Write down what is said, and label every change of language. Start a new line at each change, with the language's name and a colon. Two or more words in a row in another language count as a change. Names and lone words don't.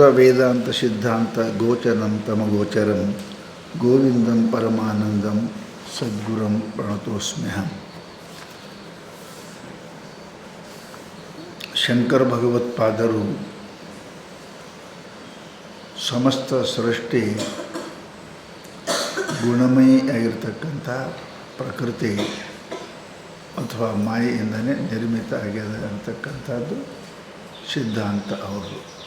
Sanskrit: वेदांत सिद्धांत गोचरम तमगोचरम गोविंदम परमानंदम सद्गुरुं प्रणतोस्म्यहम्।
Kannada: ಶಂಕರ ಭಗವತ್ಪಾದರು ಸಮಸ್ತ ಸೃಷ್ಟಿ ಗುಣಮಯಿಯಾಗಿರ್ತಕ್ಕಂಥ ಪ್ರಕೃತಿ ಅಥವಾ ಮಾಯೆಯಿಂದನೇ ನಿರ್ಮಿತ ಆಗಿದೆ ಅಂತಕ್ಕಂಥದ್ದು ಸಿದ್ಧಾಂತ ಅವರು.